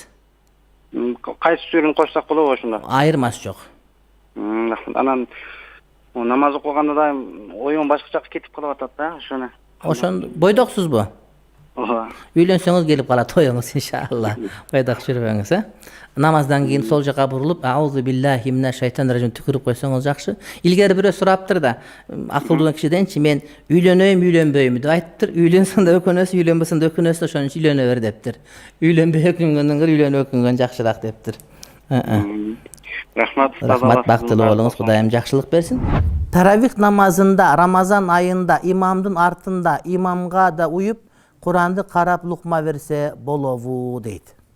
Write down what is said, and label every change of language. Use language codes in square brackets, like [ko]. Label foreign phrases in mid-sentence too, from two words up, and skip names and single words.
[ky] Кайсы сүрөнү кошсак болобу ошондо? Айырмасы жок. Анан намаз окуганда да оюң башка жакка кетип калып атат да, ошону. Ошондо бойдоксузбу? Ооба. Үйлөнсөңүз келип калат оюңуз иншалла. Бойдок жүрбөңүз, Намаздан кийин сол жака бурулуп, [ar] أعوذ بالله من الشيطان الرجيم [ky] түкүрүп койсоңуз жакшы. Илгери бирөө сураптыр да, акылдуу кишиденчи мен үйлөнөйм, үйлөнбөйм деп айтыптыр. Үйлөнсөң да өкүнөсүң, үйлөнбөсөң да өкүнөсүң, ошон үчүн үйлөнө бер дептир. Үйлөнбөй өкүнгөндөн көрө үйлөнүп өкүнгөн жакшыраак дептир. Рахмат, бактылуу болуңуз, Кудайым жакшылык берсин. Таравих намазында Рамазан айында имамдын артында имамга да уюп Куранды карап лукма берсе болобу дейт.